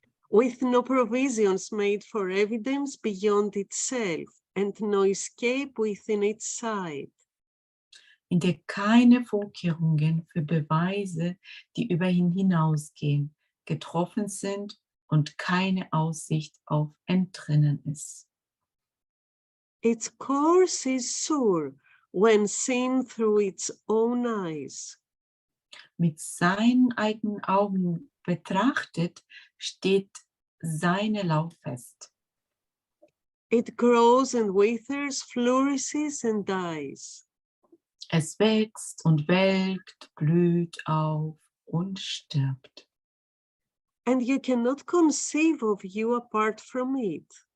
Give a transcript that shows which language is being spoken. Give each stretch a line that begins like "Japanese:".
English: with no provisions made for evidence beyond itself, and no escape within its side.
German: in der keine Vorkehrungen für Beweise, die über ihn hinausgehen, getroffen sind und keine Aussicht auf Entrinnen ist.
English: Its course is sure when seen through its own eyes.
German: Mit seinen eigenen Augen betrachtet, steht seine Lauf fest.
English: It grows and withers, flourishes and dies.
German: Es wächst und welkt, blüht auf und stirbt.
English: And you cannot conceive of you apart from it.